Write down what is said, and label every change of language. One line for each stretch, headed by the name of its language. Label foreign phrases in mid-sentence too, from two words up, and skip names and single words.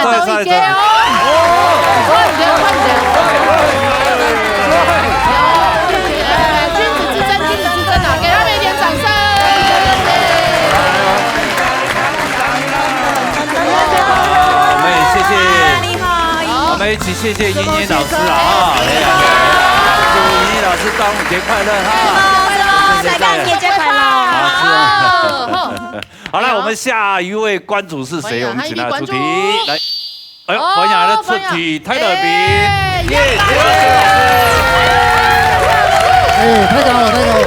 Chinese: 君子之爭啊！給他們一點掌聲。我們謝謝，我們一起謝謝燕燕老師啊！祝怡老师端午节快乐哈！大家节快乐！好了，我们下一位关主是谁？我们请他出题来。哎呦，欢迎来出题，泰德比，耶！哎，太好了，太好了！